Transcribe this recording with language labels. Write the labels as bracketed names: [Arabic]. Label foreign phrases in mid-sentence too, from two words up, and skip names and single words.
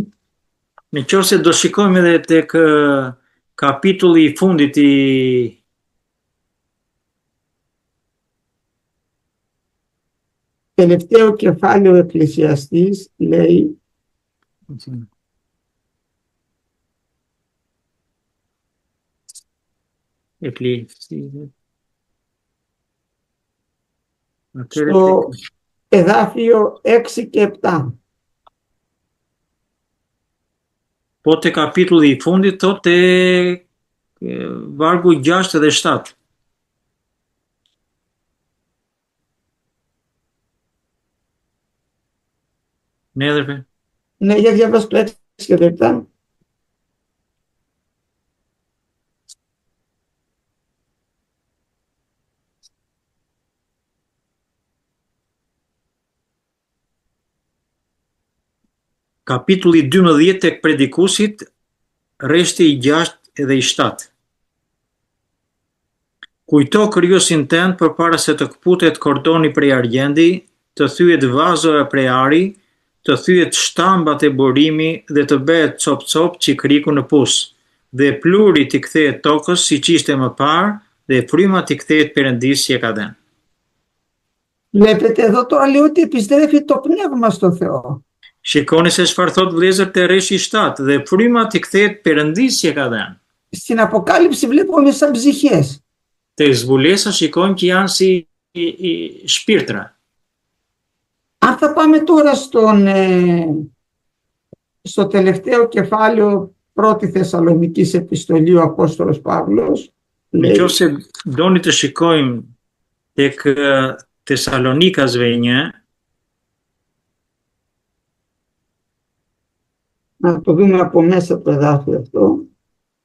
[Albanian] Në qoftë se do shikojmë edhe tek kapitulli i fundit i [Greek] τελευταίο κεφάλαιο Εκκλησιαστής λέει στο εδάφιο 6 και 7. [Albanian] Po te kapitulli i fundit thot te vargu 6 dhe 7. [Greek] Ναι, αδερφέ. Ναι, για διαβάσου το 6 και 7. [Albanian] Kapitulli 12 tek predikusit, rreshti i 6 dhe i 7. Kujto krijuesin tënd përpara se të kputet kordoni prej argjendi, të thyet vazoja prej ari, të thyet shtambat e burimi dhe të bëhet cop-cop qikriku në pus, dhe pluri t'i kthehet tokës siç ishte më parë, dhe fryma t'i kthehet Perëndisë që e ka dhënë. [Greek] Βλέπετε εδώ τώρα λέει ότι επιστρέφει το πνεύμα στο Θεό. [Albanian] Shikoni se çfarë thot vëllezër te rreshi 7, dhe fryma t'i kthehet Perëndisë që e ka dhënë. [Greek] Στην Αποκάλυψη βλέπουμε σαν ψυχές. [Albanian] Te zbulesa shikojmë që janë si shpirtra. [Greek] Αν θα πάμε τώρα στο τελευταίο κεφάλαιο πρώτη Θεσσαλονικής επιστολή ο Απόστολος Παύλος, [Albanian] Në qoftë se doni të shikojmë tek Thessalonikasve 1, [Greek] να το δούμε από μέσα το εδάφιο αυτό.